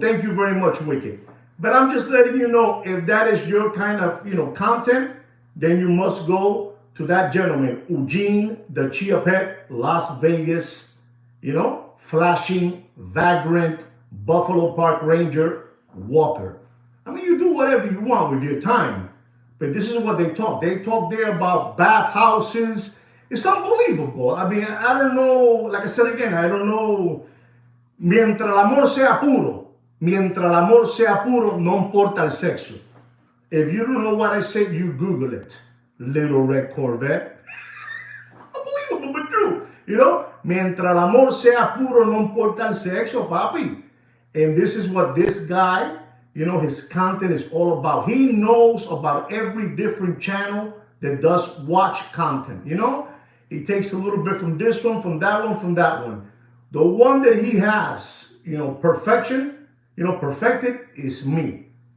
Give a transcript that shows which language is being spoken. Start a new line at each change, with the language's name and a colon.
English: Thank you very much, Wicked. But I'm just letting you know, if that is your kind of, content, then you must go to that gentleman, Eugene, the Chia Pet, Las Vegas, flashing, vagrant, Buffalo Park Ranger, Walker. I mean, you do whatever you want with your time. But this is what they talk. They talk there about bathhouses. It's unbelievable. I mean, I don't know, like I said again, I don't know.
Spanish: Mientras el amor sea puro, mientras el amor sea puro, no importa el sexo.
English: If you don't know what I said, you Google it. Little red Corvette. Unbelievable, but true. You know,
Spanish: mientras el amor sea puro, no importa el sexo, papi.
English: And this is what this guy, you know, his content is all about. He knows about every different channel that does watch content, you know. He takes a little bit from this one, from that one, from that one. The one that he has, you know, perfection, you know, perfected is me.